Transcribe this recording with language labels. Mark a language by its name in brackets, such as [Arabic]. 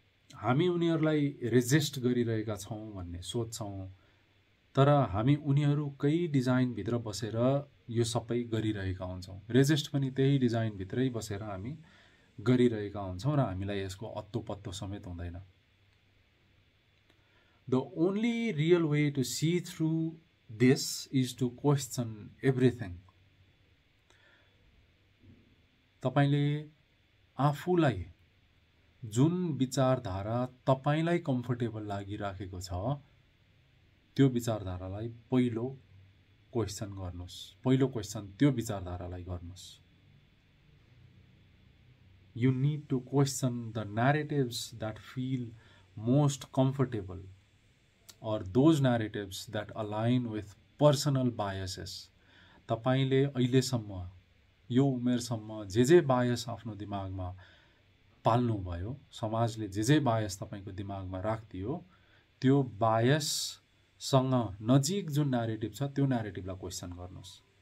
[Nepali] हामी उनीहरूलाई रेजिस्ट गरिरहेका छौं भन्ने सोच्छौं, तर हामी उनीहरूकै डिजाइन भित्र बसेर यो सबै गरिरहेका हुन्छौं। रेजिस्ट पनि त्यही डिजाइन भित्रै बसेर हामी गरिरहेका हुन्छौं र हामीलाई यसको अत्तो पत्तो समेत हुँदैन। [English] The only real way to see through this is to question everything. [Nepali] तपाईले आफूलाई जुन विचारधारा तपाईलाई कम्फर्टेबल लागिराखेको छ त्यो विचारधारालाई पहिलो क्वेशन गर्नुस्। पहिलो क्वेशन त्यो विचारधारालाई गर्नुस्। [English] You need to question the narratives that feel most comfortable or those narratives that align with personal biases. [Nepali] तपाईले अहिलेसम्म यो उमेरसम्म जे बायस आफ्नो दिमागमा पाल्नु भयो, समाजले जे बायस तपाईको दिमागमा राख्दियो, त्यो बायससँग नजिक जुन न्यारेटिभ छ त्यो न्यारेटिभलाई क्वेशन गर्नुस्।